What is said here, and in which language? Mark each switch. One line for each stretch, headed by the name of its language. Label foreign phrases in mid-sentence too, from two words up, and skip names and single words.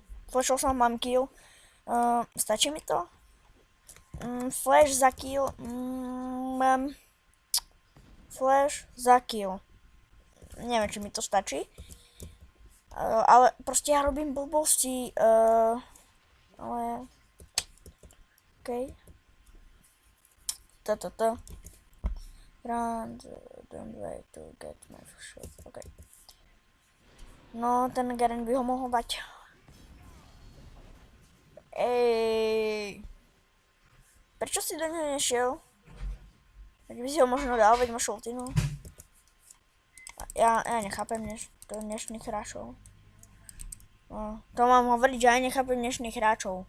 Slovak: Flashol som, mám kill. Stačí mi to? Flash za kill. Flash za kill. Neviem, či mi to stačí. Ale proste ja robím blbosti. Ale... OK.
English: Run, don't wait to get my shot.
Slovak: OK. No, ten Garen by ho mohol dať. Ej. Prečo si do neho nešiel? Tak by si ho možno dal, veď máš ultinu. Ja nechápem dnešných hráčov. No, to mám hovoriť, že ja nechápem dnešných hráčov.